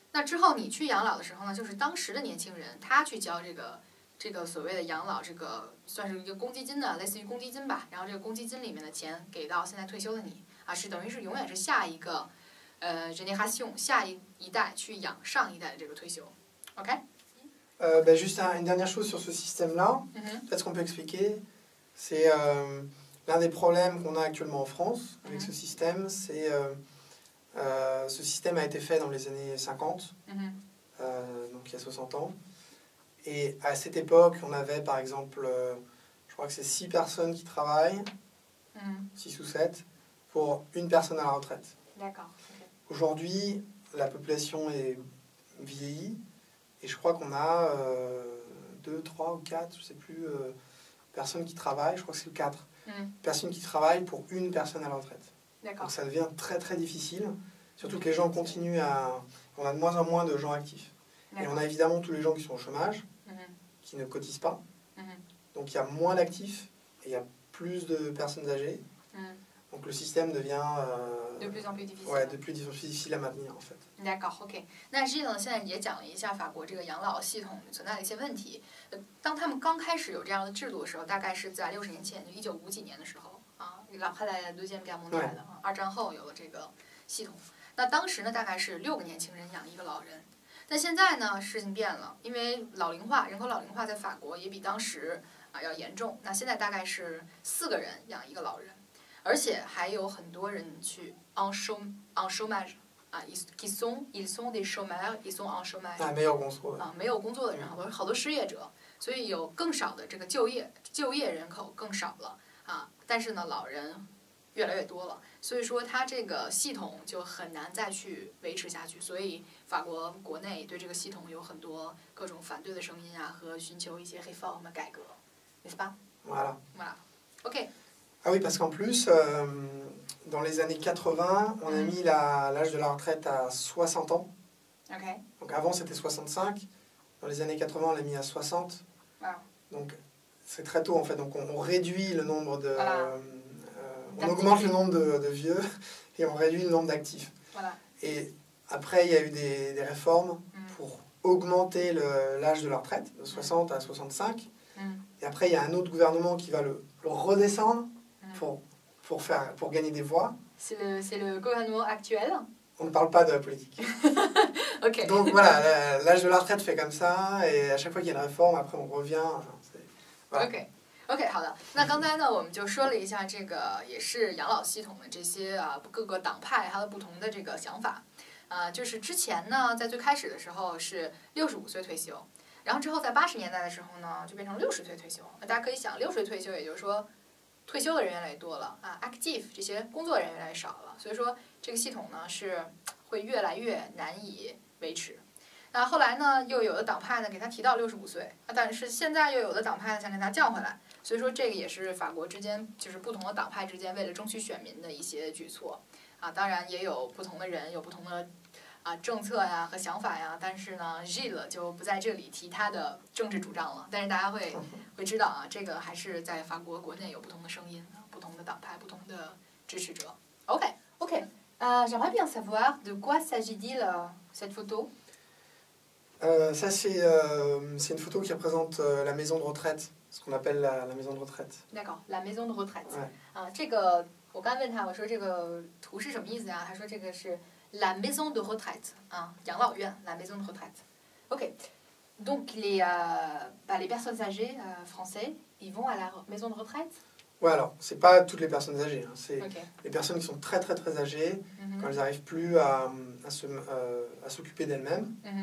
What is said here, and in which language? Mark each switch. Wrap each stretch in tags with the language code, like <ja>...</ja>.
<zh>那之后你去养老的时候呢，就是当时的年轻人他去交这个所谓的养老，这个算是一个公积金的，类似于公积金吧。然后这个公积金里面的钱给到现在退休的你啊，是等于是永远是下一个génération 下一代去养上一代的这个退休。 OK？</zh> <fr>Juste une dernière chose sur ce système-là, peut-être qu'on peut expliquer, c'est l'un des problèmes qu'on a actuellement en France avec ce système, c'est ce système a été fait dans les années 50, donc il y a 60 ans, et à cette époque, on avait par exemple, je crois que c'est 6 personnes qui travaillent, 6 ou 7, pour une personne à la retraite. D'accord. Okay. Aujourd'hui, la population est vieillie, et je crois qu'on a 2, 3 ou 4, je ne sais plus, personnes qui travaillent, je crois que c'est 4, personnes qui travaillent pour une personne à la retraite. Donc ça devient très très difficile, surtout que les gens continuent à... On a de moins en moins de gens actifs. Et on a évidemment tous les gens qui sont au chômage, qui ne cotisent pas. Donc il y a moins d'actifs et il y a plus de personnes âgées. Donc le système devient de plus en plus difficile. Ouais, de plus difficile à maintenir en fait. D'accord, OK。</fr> <zh>那Gilles呢，现在也讲了一下法国这个养老系统存在的一些问题。当他们刚开始有这样的制度的时候，大概是在60年前，就1950几年的时候啊，后来Deuxième Guerre mondiale的二战后有了这个系统。那当时呢，大概是6个年轻人养一个老人。但现在呢，事情变了，因为人口老龄化在法国也比当时要严重。那现在大概是4个人养一个老人。而且还有很多人去</zh> <fr>en chômage 啊 ils sont des chômeurs, ils sont en chômage</fr> <zh>没有工作啊，没有工作的人，好多失业者，所以有更少的这个就业人口更少了啊。但是呢，老人越来越多了，所以说它这个系统就很难再去维持下去。所以法国国内对这个系统有很多各种反对的声音啊，和寻求一些réforme改革，</zh> <fr>n'est-ce pas? Voilà. OK。 Ah oui, parce qu'en plus, dans les années 80, on a mis l'âge de la retraite à 60 ans. Okay. Donc avant, c'était 65. Dans les années 80, on l'a mis à 60. Wow. Donc c'est très tôt, en fait. Donc on réduit le nombre de... Voilà. On augmente le nombre de vieux et on réduit le nombre d'actifs. Voilà. Et après, il y a eu des réformes pour augmenter l'âge de la retraite, de 60 à 65. Et après, il y a un autre gouvernement qui va le redescendre pour gagner des voix. C'est le gouvernement actuel. On ne parle pas de la politique. OK. Donc voilà, l'âge de la retraite fait comme ça, et à chaque fois qu'il y a une réforme, après on revient. Voilà. OK，</fr> <zh>好的。那刚才呢，我们就说了一下这个也是养老系统的这些各个党派它的不同的这个想法。就是之前呢，在最开始的时候是65岁退休，然后之后在80年代的时候呢，就变成60岁退休。那大家可以想，60岁退休，也就是说退休的人越来越多了啊 ，active 这些工作人员越来越少了，所以说这个系统呢是会越来越难以维持。那后来呢，又有的党派呢给他提到65岁，但是现在又有的党派呢想给他降回来，所以说这个也是法国之间就是不同的党派之间为了争取选民的一些举措啊。当然也有不同的人有不同的政策呀和想法呀，但是呢 Gilles 就不在这里提他的政治主张了。但是大家会知道啊，这个还是在法国国内有不同的声音，不同的党派，不同的支持者。</zh> <fr>OK， j'aimerais bien savoir de quoi s'agit-il cette photo? Ça, c'est une photo qui représente la maison de retraite, ce qu'on appelle la maison de retraite. D'accord, la maison de retraite.</fr> <zh>这个我刚问他，我说这个图是什么意思呀？他说这个是 la maison de retraite 养老院 la maison de retraite.</zh> <fr>OK, donc les personnes âgées français, ils vont à la maison de retraite? Ouais, alors, c'est pas toutes les personnes âgées, hein, c'est les personnes qui sont très très très âgées, quand elles n'arrivent plus à s'occuper d'elles-mêmes.</fr>